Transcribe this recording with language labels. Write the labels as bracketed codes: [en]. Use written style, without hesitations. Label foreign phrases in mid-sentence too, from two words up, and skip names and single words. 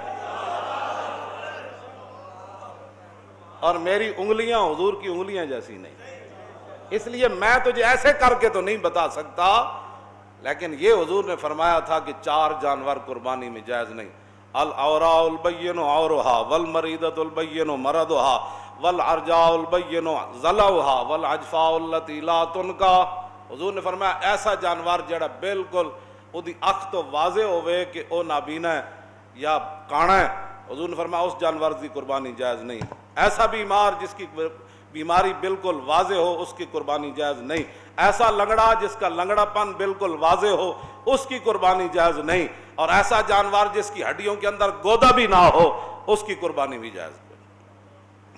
[ur] اور میری انگلیاں حضور کی انگلیاں جیسی نہیں، اس لیے میں تجھے ایسے کر کے تو نہیں بتا سکتا، لیکن یہ حضور نے فرمایا تھا کہ 4 جانور قربانی میں جائز نہیں، [ar] العوراء البین عورها والمریضۃ البین مرضها والعرجاء البین ضلعها والعجفاء التي لا تنکا۔ [ur] حضور نے فرمایا ایسا جانور جڑا بالکل [pa] اودی اکھ [ur] تو واضح ہوئے کہ او نابینا ہے یا کانا ہے، حضور نے فرمایا اس جانور کی قربانی جائز نہیں، ایسا بیمار جس کی بیماری بالکل واضح ہو اس کی قربانی جائز نہیں، ایسا لنگڑا جس کا لنگڑا پن بالکل واضح ہو اس کی قربانی جائز نہیں، اور ایسا جانور جس کی ہڈیوں کے اندر گودا بھی نہ ہو اس کی قربانی بھی جائز نہیں۔